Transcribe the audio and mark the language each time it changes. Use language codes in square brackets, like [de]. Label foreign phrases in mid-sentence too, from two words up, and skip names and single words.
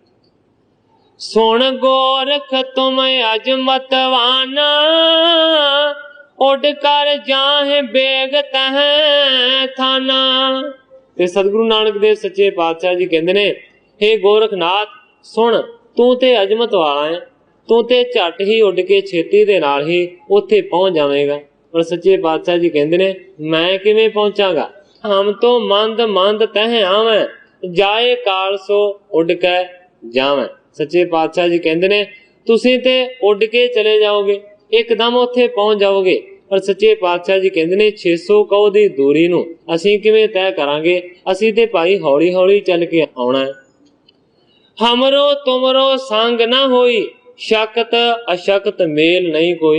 [pa] ਸੁਣ ਗੋਰਖ ਤੁਮ ਅਜਮਤਵਾਨਾ, ਉਡ ਕਰ ਜਾਹੇ ਬੇਗ ਤਹ ਥਾਨਾ। ਤੇ ਸਤਿਗੁਰੂ ਨਾਨਕ ਦੇਵ ਸੱਚੇ ਪਾਤਸ਼ਾਹ ਜੀ ਕਹਿੰਦੇ ਨੇ ਹੇ ਗੋਰਖਨਾਥ ਸੁਣ, ਤੂੰ ਤੇ ਅਜਮਤ ਵਾਲਾ ਹੈ, ਤੂੰ ਤੇ ਝੱਟ ਹੀ ਉੱਡ ਕੇ ਛੇਤੀ ਦੇ ਨਾਲ ਹੀ ਉੱਥੇ ਪਹੁੰਚ ਜਾਵੇਗਾ। ਪਰ ਸੱਚੇ ਪਾਤਸ਼ਾਹ ਜੀ ਕਹਿੰਦੇ ਨੇ ਮੈਂ ਕਿਵੇਂ ਪਹੁੰਚਾਂਗਾ, ਹਮ ਤੋ ਮੰਦ ਮੰਦ ਤਹ ਆਵੇਂ, ਜਾਏ ਕਾਲ ਸੋ ਉੱਡ ਕੇ ਜਾਵੇਂ। ਸੱਚੇ ਪਾਤਸ਼ਾਹ ਜੀ ਕਹਿੰਦੇ ਨੇ ਤੁਸੀਂ ਤੇ ਉੱਡ ਕੇ ਚਲੇ ਜਾਓਗੇ, ਇੱਕਦਮ ਉੱਥੇ ਪਹੁੰਚ ਜਾਓਗੇ। ਪਰ ਸੱਚੇ ਪਾਤਸ਼ਾਹ ਜੀ ਕਹਿੰਦੇ ਨੇ 600 ਕੋਹ ਦੀ ਦੂਰੀ ਨੂੰ ਅਸੀਂ ਕਿਵੇਂ ਤੈਅ ਕਰਾਂਗੇ, ਅਸੀਂ ਤੇ ਭਾਈ ਹੌਲੀ ਹੌਲੀ ਚੱਲ ਕੇ ਆਉਣਾ ਹੈ। ਹਮਰੋ ਤੁਮਰੋ ਸੰਗ ਨਾ ਹੋਈ, ਸ਼ਕਤ ਅਸ਼ਕਤ ਮੇਲ ਨਹੀਂ ਕੋਈ।